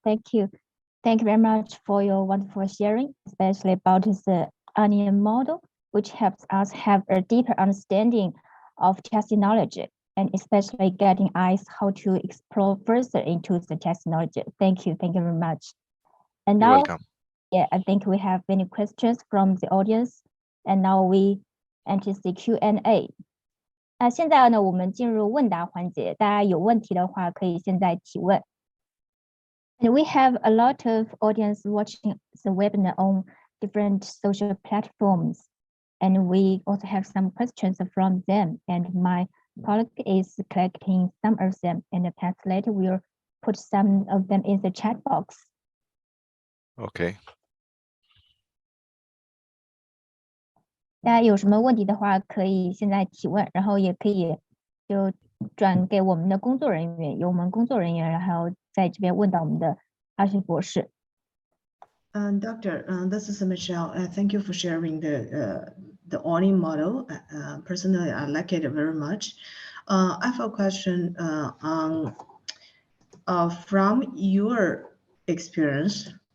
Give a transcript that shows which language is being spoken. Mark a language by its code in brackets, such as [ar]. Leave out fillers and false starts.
[en] Thank you very much for your wonderful sharing, especially about the onion model, which helps us have a deeper understanding of tacit knowledge, and especially getting eyes how to explore further into the tacit knowledge. Thank you very much. And now, yeah, I think we have many questions from the audience, and now we enter the Q&A. [zh] 现在呢，我们进入问答环节，大家有问题的话，可以现在提问。 [en] And we have a lot of audience watching the webinar on different social platforms. And we also have some questions from them. And my colleague is collecting some of them, and the translator will put some of them in the chat box. Okay. [zh] 大家有什么问题的话，可以现在提问，然后也可以就转给我们的工作人员，由我们工作人员，然后在这边问到我们的阿旭博士。 [en] Doctor, this is Michelle. Thank you for sharing the ONI model. Personally, I like it very much. I have a question on from your experience.